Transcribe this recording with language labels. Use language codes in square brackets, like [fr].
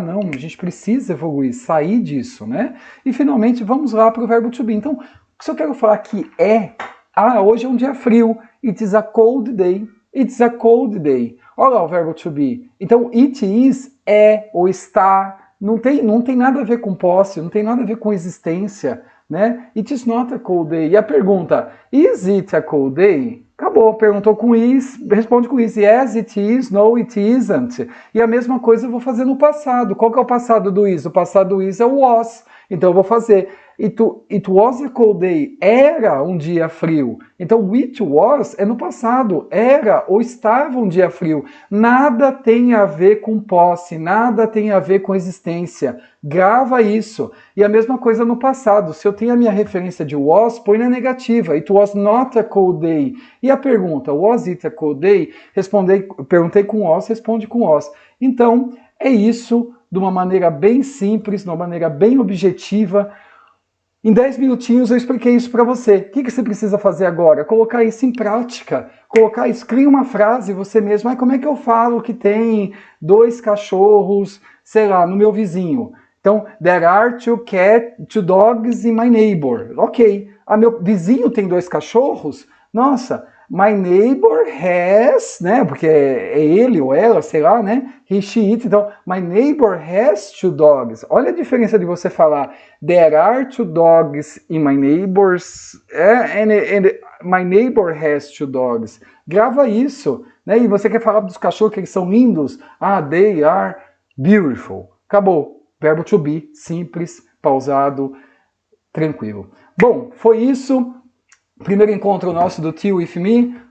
[pt] Não, a gente precisa evoluir, sair disso, né? E finalmente vamos lá para o verbo to be. Então, o que eu quero falar aqui é, hoje é um dia frio, [en] it is a cold day, it's a cold day. [pt] Olha lá o verbo to be. Então, it is é ou está, não tem nada a ver com posse, não tem nada a ver com existência, né? [en] It is not a cold day. [pt] E a pergunta, [en] is it a cold day? [pt] Acabou, perguntou com is, responde com is. [en] Yes, it is, no, it isn't. [pt] E a mesma coisa eu vou fazer no passado. Qual que é o passado do is? O passado do is é o was. [en] Então eu vou fazer it was a cold day. [pt] Era um dia frio. Então [en] it was [pt] é no passado. Era ou estava um dia frio. Nada tem a ver com posse, nada tem a ver com existência. Grava isso. E a mesma coisa no passado. Se eu tenho a minha referência de was, põe na negativa. [en] It was not a cold day. [pt] E a pergunta, [en] was it a cold day? [pt] Perguntei com was, responde com was. Então, é isso de uma maneira bem simples, de uma maneira bem objetiva. Em 10 minutinhos eu expliquei isso para você. O que você precisa fazer agora? Colocar isso em prática. Colocar isso, cria uma frase você mesmo. Como é que eu falo que tem 2 cachorros, sei lá, no meu vizinho? [en] Então, there are 2 dogs in my neighbor. Ok. [pt] Meu vizinho tem 2 cachorros? [en] Nossa, my neighbor has, né? [pt] Porque é ele ou ela, sei lá, né? [en] He, she, it. [pt] Então, [en] my neighbor has 2 dogs. [pt] Olha a diferença de você falar [en] there are 2 dogs in my neighbor's... and my neighbor has 2 dogs. [pt] Grava isso, né? E você quer falar dos cachorros que eles são lindos? [en] They are beautiful. [pt] Acabou. Verbo to be, simples, pausado, tranquilo. Bom, foi isso. Primeiro encontro nosso do Tea With Me.